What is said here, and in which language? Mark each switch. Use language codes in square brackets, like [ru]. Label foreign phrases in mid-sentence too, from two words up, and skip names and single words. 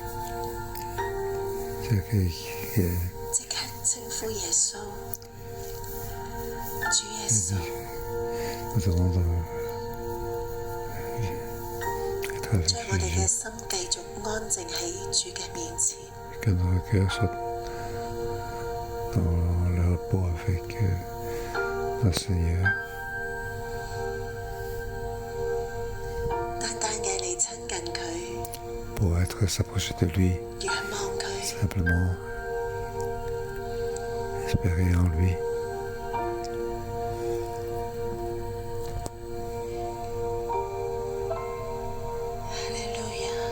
[fr] Ce qui est [yue] 即刻稱呼耶穌，主耶穌， [fr] nous devons être [yue] 將 [fr] avec [yue] 我哋嘅 [fr] Jésus, [yue] 心繼續安靜喺主嘅面前。 [fr] que nos cœurs soient dans le repos avec le Seigneur, [yue] 單單嘅嚟親近佢， [fr] pour être s'approcher de lui, [yue] 仰望佢， [fr] simplement espérer en lui. [yue] 哈利路亞。